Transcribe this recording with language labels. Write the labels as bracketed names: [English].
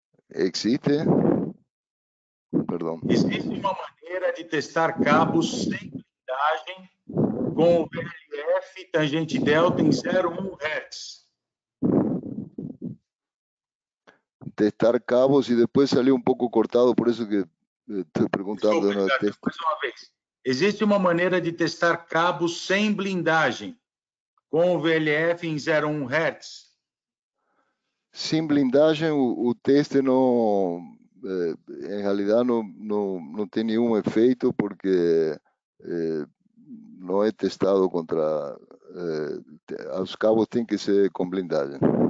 [Portuguese] Existe, perdão. Existe uma maneira de testar cabos sem blindagem com o VLF e tangente delta em 0,1 Hz? [Spanish] Testar cabos y después salió un poco cortado, por eso que estoy preguntando. [Portuguese] Desculpa, Ricardo, mais uma vez. Existe uma maneira de testar cabos sem blindagem com o VLF em 0,1 Hz? [Spanish] Sin blindagem, o teste no, en realidad no tiene ningún efecto porque no he testado contra... los cabos tienen que ser con blindagem.